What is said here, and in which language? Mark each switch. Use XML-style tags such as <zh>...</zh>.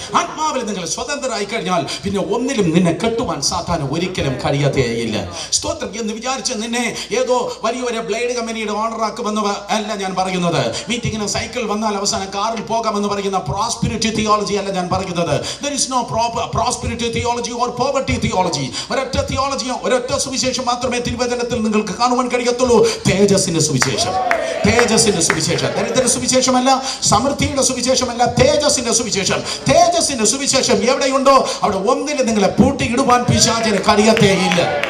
<ml>ആത്മാവിൽ നിങ്ങൾ സ്വതന്ത്രരായി കഴിഞ്ഞാൽ പിന്നെ ഒന്നിലും നിന്നെ കെട്ടുവാൻ സാത്താൻ ഒരിക്കലും കഴിയാത്തേയില്ല. സ്തോത്രം. എന്ന് വിചാരിച്ച് നിന്നെ ഏതോ വലിയൊരു ബ്ലേഡ് കമ്പനിയുടെ ഓണർ ആക്കുമെന്ന് അല്ല ഞാൻ പറയുന്നത്. മീറ്റിങ്ങിന് സൈക്കിൾ വന്നാൽ അവസാനം കാറിൽ പോകാമെന്ന് പറയുന്ന പ്രോസ്പെരിറ്റി തിയോളജി അല്ല ഞാൻ പറയുന്നത്.</ml> <en>There is no prosperity theology or poverty theology.</en> <ml>ഒരൊറ്റ സുവിശേഷം മാത്രമേ തിരുവചനത്തിൽ നിങ്ങൾക്ക് കാണുവാൻ കഴിയത്തുള്ളൂ. തേജസ്സിന്റെ സുവിശേഷം. തേജസ്സിന്റെ സുവിശേഷം. ദരിദ്ര സുവിശേഷമല്ല, സമൃദ്ധിയുടെ സുവിശേഷമല്ല, തേജസ്സിന്റെ സുവിശേഷം. തേജസ്സിന്റെ സുവിശേഷം എവിടെയുണ്ടോ അവിടെ ഒന്നിലും നിങ്ങളെ പൂട്ടിയിടുവാൻ പിശാചിന് കഴിയത്തേയില്ല.</ml>